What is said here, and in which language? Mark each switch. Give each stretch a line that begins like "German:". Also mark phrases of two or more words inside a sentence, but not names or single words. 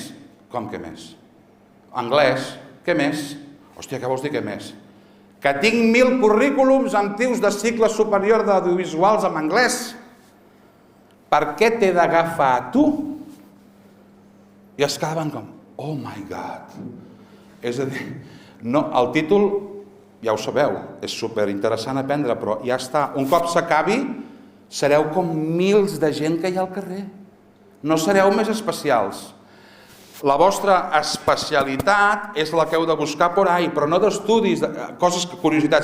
Catalan: Com què més? Anglès. Què més? Hòstia, què vols dir què més? Que tinc 1.000 currículums amb tios de cicle superior d'audiovisuals en anglès. Per què t'he d'agafar a tu? I es quedaven com,
English: oh my God.
Catalan: És a dir, el títol, ja ho sabeu, és superinteressant aprendre, però ja està. Un cop s'acabi, sereu com mils de gent que hi ha al carrer. No sereu més especials. La vostra especialitat és la que heu de buscar
Spanish: por ahí,
Catalan: però no d'estudis, coses, curiositats.